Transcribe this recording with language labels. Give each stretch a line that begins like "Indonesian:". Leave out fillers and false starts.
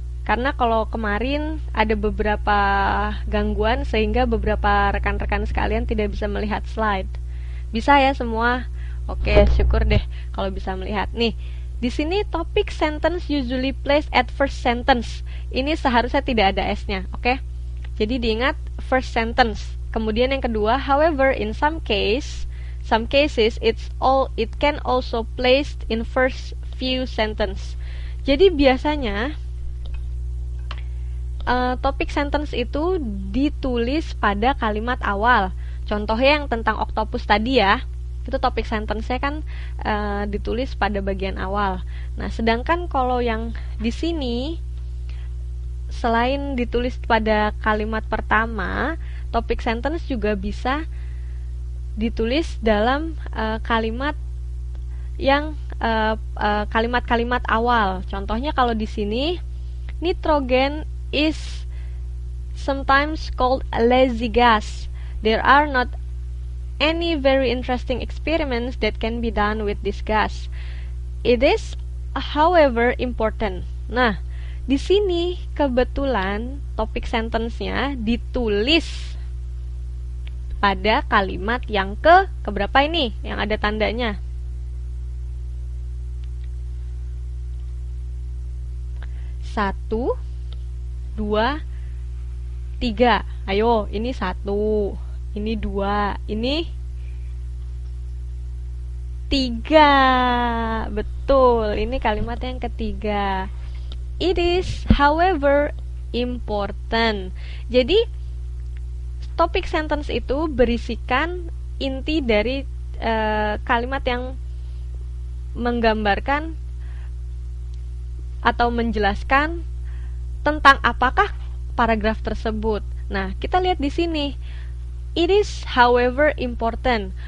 Indonesian: Karena kalau kemarin ada beberapa gangguan sehingga beberapa rekan-rekan sekalian tidak bisa melihat slide. Bisa ya semua? Oke, syukur deh kalau bisa melihat. Nih, di sini
English: topic sentence usually placed at first sentence.
Indonesian: Ini seharusnya tidak ada S-nya, oke? Jadi diingat first sentence. Kemudian yang kedua,
English: however, in some cases it can also placed in first few sentence.
Indonesian: Jadi biasanya topic sentence itu ditulis pada kalimat awal. Contohnya yang tentang octopus tadi ya, itu topik sentence-nya kan ditulis pada bagian awal. Nah, sedangkan kalau yang di sini selain ditulis pada kalimat pertama, topik sentence juga bisa ditulis dalam kalimat yang kalimat-kalimat awal. Contohnya kalau di sini,
English: nitrogen is sometimes called a lazy gas. There are not any very interesting experiments that can be done with this gas. It is, however, important.
Indonesian: Nah, di sini kebetulan topik sentence-nya ditulis pada kalimat yang keberapa ini? Yang ada tandanya. Satu, dua, tiga. Ayo, ini satu. Ini dua, ini tiga. Betul, ini kalimat yang ketiga.
English: It is, however, important.
Indonesian: Jadi, topik sentence itu berisikan inti dari kalimat yang menggambarkan atau menjelaskan tentang apakah paragraf tersebut. Nah, kita lihat di sini.
English: It is, however, important.